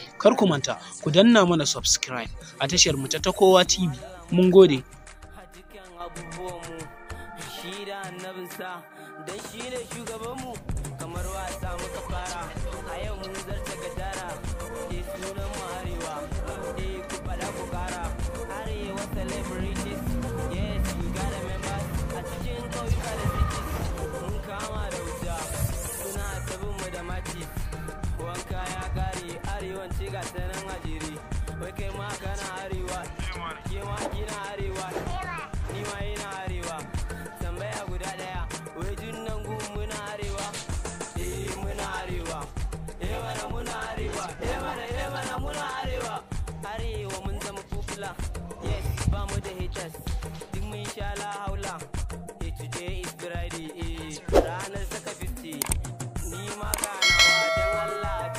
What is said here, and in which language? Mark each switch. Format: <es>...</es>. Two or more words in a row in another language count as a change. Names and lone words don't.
<ha>Kar ku manta, ku danna mana subscribe a tashar mu ta Takowa T V. Mun gode. A dukkan abubuwanmu, shi da annabinsa, don shi ne shugabanmu, kamar wasa muka fara. A yau mun zarce gadara, eh, sunan mu Arewa, eh, ku faɗa ku ƙara.</ha> <en>Arewa celebrities, yes, you got a member.</en> <ha>A cikin ƙauyuka da cities, mun kama da wuta, suna ta bin mu da mati. Wanka ya ƙare, Arewan ce ga ta nan a jere. Wai kai ma kana Arewa, ke ma kina Arewa, ni ma ina Arewa. Tambaya guda ɗaya, wai duk nan gun muna Arewa? Eh, muna Arewa. Eh, mana muna Arewa. Eh, mana, eh, mana muna Arewa. Arewa mun zama popular. Yes, ba mu da haters. Duk mun sha</ha> <ar>لا حول.</ar> <en>Eh, today is Friday,</en> <ha>eh, ranar saka fifty. Ni ma ga nawa, don Allah,</ha>